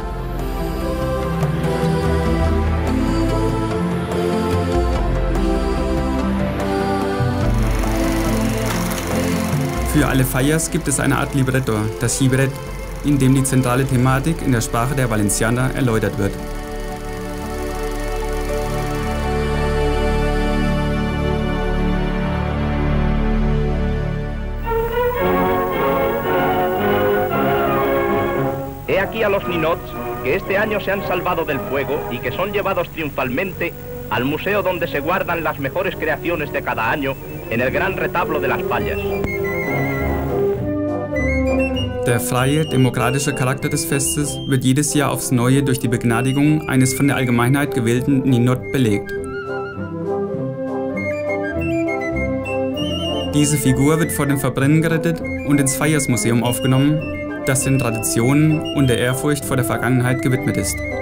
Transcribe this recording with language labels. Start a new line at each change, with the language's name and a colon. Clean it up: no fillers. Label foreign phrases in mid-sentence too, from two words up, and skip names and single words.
German: Für alle Fayas gibt es eine Art Libretto, das Llibret, in dem die zentrale Thematik in der Sprache der Valencianer erläutert wird.
Spanish: He aquí a los ninots que este año se han salvado del fuego y que son llevados triunfalmente al museo donde se guardan las mejores creaciones de cada año en el gran retablo de las Fallas.
German: Der freie, demokratische Charakter des Festes wird jedes Jahr aufs Neue durch die Begnadigung eines von der Allgemeinheit gewählten Ninot belegt. Diese Figur wird vor dem Verbrennen gerettet und ins Fayas-Museum aufgenommen, das den Traditionen und der Ehrfurcht vor der Vergangenheit gewidmet ist.